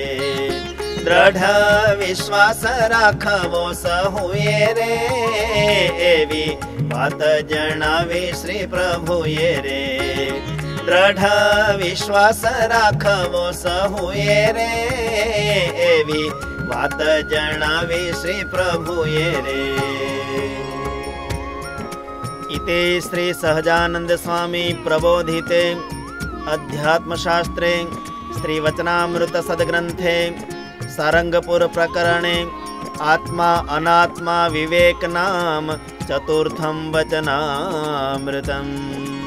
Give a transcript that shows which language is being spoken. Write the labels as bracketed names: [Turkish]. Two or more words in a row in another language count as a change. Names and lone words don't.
[Gujarati] દ્રઢ વિશ્વાસ રાખવો સહુએ રે એવી વાત જણાવી શ્રી પ્રભુએ રે। દ્રઢ વિશ્વાસ રાખવો સહુએ રે એવી વાત જણાવી શ્રી પ્રભુએ રે। [Sanskrit] इति श्री सहजानंद स्वामी प्रबोधिते अध्यात्मशास्त्रे श्रीवचनामृत सद्ग्रंथे सारंगपुर प्रकरणे आत्मा अनात्मा विवेक नाम चतुर्थं वचनामृतम्।